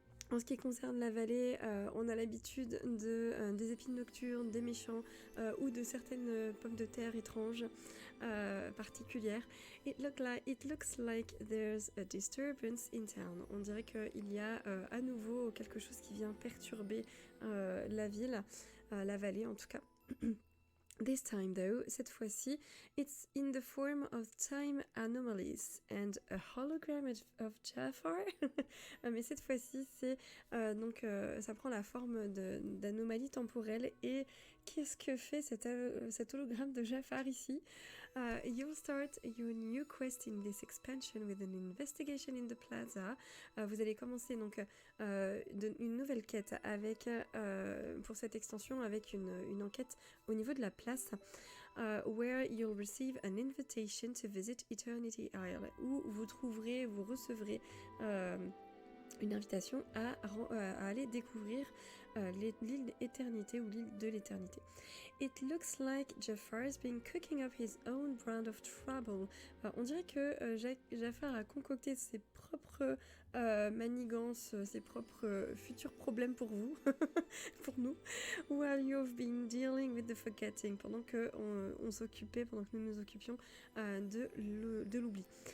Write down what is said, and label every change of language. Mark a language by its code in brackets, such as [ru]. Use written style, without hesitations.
[fr] En ce qui concerne la vallée, on a l'habitude des épines nocturnes, des méchants ou de certaines pommes de terre étranges particulières. [en] It looks like there's a disturbance in town. [fr] On dirait qu'il y a à nouveau quelque chose qui vient perturber la ville, la vallée en tout cas. [en] This time though, [fr] cette fois-ci, [en] it's in the form of time anomalies and a hologram of Jafar. [fr] Mais cette fois-ci, c'est ça prend la forme d'anomalies temporelles. Et qu'est-ce que fait cet hologramme de Jafar ici? [en] You'll start your new quest in this expansion with an investigation in the plaza. [fr] Vous allez commencer donc une nouvelle quête avec pour cette extension avec une enquête au niveau de la place. [en] where you'll receive an invitation to visit Eternity Isle, [fr] où vous recevrez une invitation à aller découvrir l'île d'éternité ou l'île de l'éternité. [en] It looks like Jafar's been cooking up his own brand of trouble. [fr] On dirait que Jafar a concocté ses propres manigances, ses propres futurs problèmes pour vous, pour nous, [en] while you've been dealing with the forgetting, [fr] pendant que nous nous occupions de l'oubli.